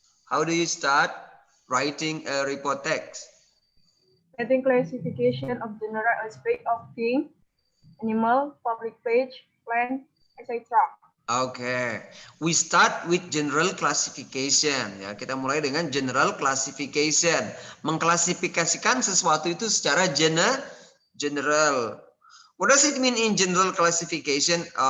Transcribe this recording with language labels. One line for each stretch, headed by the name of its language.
English: How do you start writing a report text? Getting classification of general aspect of thing, animal, public page, plant, etc. Okay, we start with general classification.
Indonesian: Ya, kita mulai dengan general classification. Mengklasifikasikan sesuatu itu secara general.
English: What does it mean in general classification?